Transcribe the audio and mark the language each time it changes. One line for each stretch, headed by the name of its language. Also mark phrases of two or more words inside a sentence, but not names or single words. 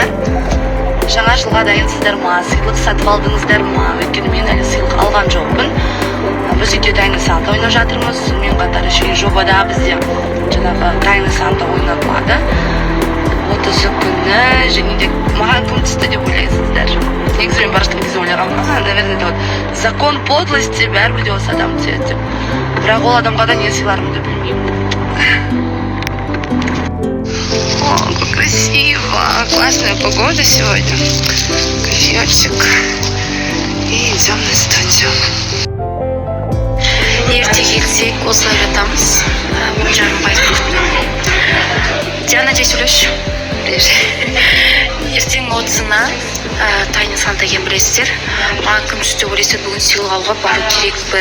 Kazakh: Жаңа жылға дайынсыздар ма? Сыйлық сатып алдыңыздар ма? Өйткені мен әлі сыйлық алған жоқпын. Біз үйде Тайны Санта ойнап жатырмыз. Сонымен қатар еще жобада бізде жаңағы Тайны Санта ойнатылады. 30 күні және де маған кім түсті деп ойлайсыздар? Негізі мен баршылық кезде ойлағанмын,
Russian: наверное, вот закон подлости
Kazakh: бәрібір де осы адам түседі деп. Бірақ ол адамға да не сыйларымды білмеймін.
Russian: Классная погода сегодня. Кофеечек. И идем на студию.
Kazakh: Ерте келсек осылай жатамыз. Жарым пайыз Диана жай сөйлешші. Ертең 30-ына Тайны Санта екен білесіздер. Маған кім түсті ойлайсыздар, бүгін сыйлық алуға бару керекпін.